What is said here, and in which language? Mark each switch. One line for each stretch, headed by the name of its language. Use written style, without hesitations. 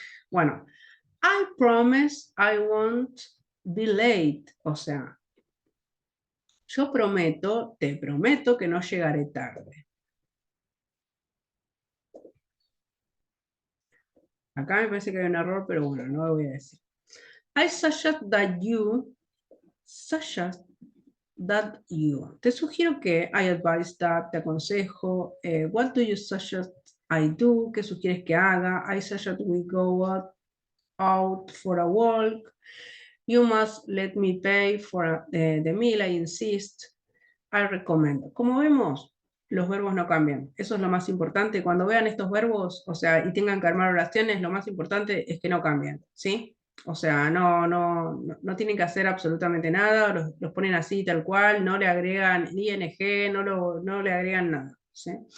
Spanish: Bueno,
English: I promise I won't be late,
Spanish: o sea, yo prometo, te prometo que no llegaré tarde. Acá me parece que hay un error, pero bueno, no lo voy a decir.
English: I suggest that you, suggest that you.
Spanish: Te sugiero que,
English: I advise that,
Spanish: te aconsejo.
English: What do you suggest I do?
Spanish: ¿Qué sugieres que haga?
English: I suggest we go out for a walk. You must let me pay for the meal, I insist. I recommend.
Spanish: Como vemos, los verbos no cambian. Eso es lo más importante. Cuando vean estos verbos, o sea, y tengan que armar oraciones, lo más importante es que no cambien, ¿sí? O sea, no tienen que hacer absolutamente nada, los ponen así, tal cual, no le agregan ing, no le agregan nada, ¿sí?